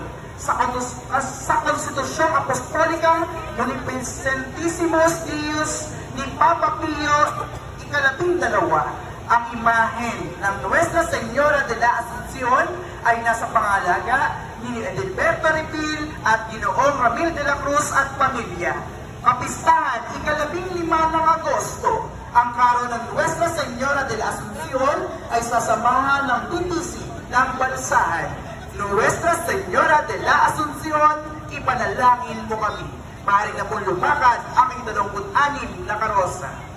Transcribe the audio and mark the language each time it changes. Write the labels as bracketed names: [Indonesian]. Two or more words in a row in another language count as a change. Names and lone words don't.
[Filipino] Sa Konstitusyong Apostolikang Munificentissimus Deus ni Papa Pio ika-12, ang imahen ng Nuestra Señora de la Asunción ay nasa pangalaga ni Edilberto Repil at Ginoong Ramil de la Cruz at pamilya. Kapistahan, ika-15 ng Agosto, ang karon ng Nuestra Señora de la Asunción ay sasamahan ng titisi ng balsahan. Nuestra Señora de la Asunción, ipanalangin mo kami. Maaari na pong lumakad ang 26 na karosa.